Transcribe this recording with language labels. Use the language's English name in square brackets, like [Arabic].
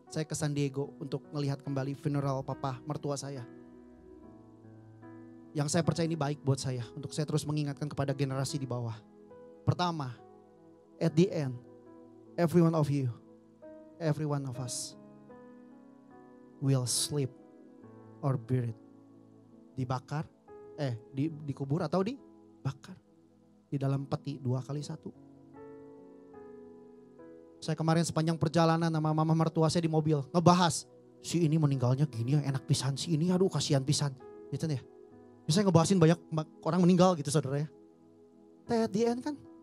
[Indonesian] Saya ke San Diego untuk melihat kembali funeral papa mertua saya. Yang saya percaya ini baik buat saya. Untuk saya terus mengingatkan kepada generasi di bawah. Pertama, [English] at the end, every one of you, every one of us will sleep or buried. [Indonesian] Dibakar, dikubur atau dibakar. Di dalam peti 2x1. Saya kemarin sepanjang perjalanan sama mama mertua saya di mobil. Ngebahas, si ini meninggalnya gini ya, enak pisan. Si ini aduh kasihan pisan. Gitu ya. Biasanya ngebahasin banyak orang meninggal gitu saudara ya. Tapi [English] at the end [Indonesian] kan.